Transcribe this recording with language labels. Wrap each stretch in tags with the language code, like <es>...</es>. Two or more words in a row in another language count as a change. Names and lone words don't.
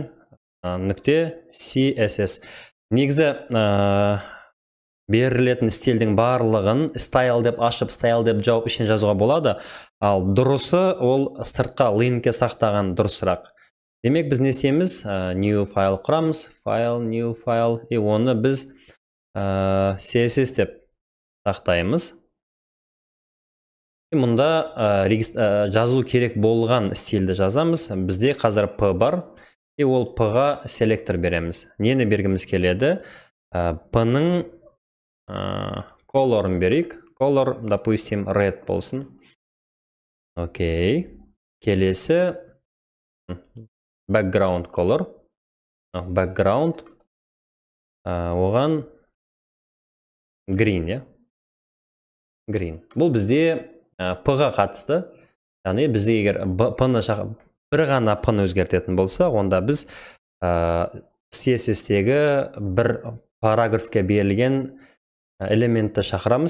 <kk>Нүкте CSS. Негізі берілетін стильдің барлығын style деп ашып, style деп жауып ішіне жазуға болады. Ал дұрысы ол сыртқа линкке сақтаған дұрысырақ. Демек біз не істейміз?</kk> <en>New file құрамыз. File, new file.</en> <kk>И оны біз CSS деп сақтаймыз. Мұнда жазу керек болған стильді жазамыз. Бізде қазір P бар. И ол P-ға селектор береміз. Нені бергіміз келеді? P-ның color'ын берейік. Color, допустим, red болсын. Окей. Келесі</kk> <en>background color.</en> <kk>Background. Оған</kk> <en>green, green.</en> <kk>Бұл бізде P-ға қатысты. Яғни бізде егер P-ны бір ғана P-ны өзгертетін болса, онда біз CSS-тегі бір параграфке берілген элементті шақырамыз.</kk>